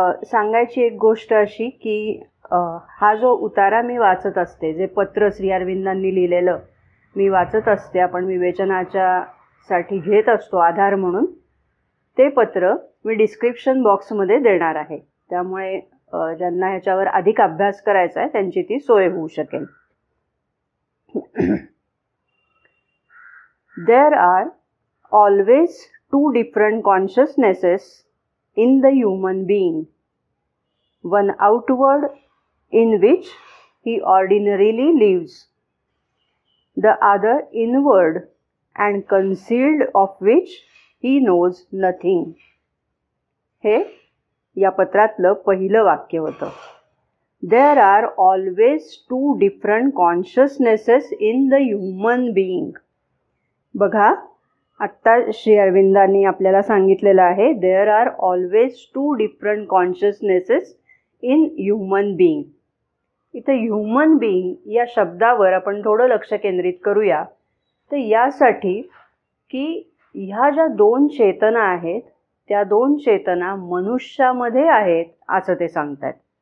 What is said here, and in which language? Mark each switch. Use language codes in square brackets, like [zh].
[mr] सांगायची एक गोष्ट अशी की हा जो उतारा मी वाचत असते, जे पत्र श्री अरविंदांनी लिहिलेलं मी वाचत असते, आपण विवेचनाच्या साठी घेत असतो आधार म्हणून, ते पत्र मी डिस्क्रिप्शन बॉक्समध्ये देणार आहे. त्यामुळे ज्यांना ह्याच्यावर अधिक अभ्यास करायचा आहे त्यांची ती सोय होऊ शकेल. [en] There are always two different consciousnesses in the human being. One outward, in which he ordinarily lives. The other inward and concealed, of which he knows nothing. [mr] हे या पत्रातलं पहिलं वाक्य होतं. [en] There are always two different consciousnesses in the human being. [mr] बघा, आत्ता श्री अरविंदांनी आपल्याला सांगितलेलं आहे, [en] There are always two different consciousnesses in human being. [mr] इथं ह्युमन बीइंग या शब्दावर आपण थोडं लक्ष केंद्रित करूया. तर यासाठी की ह्या ज्या दोन चेतना आहेत त्या दोन चेतना मनुष्यामध्ये आहेत असं ते सांगतात.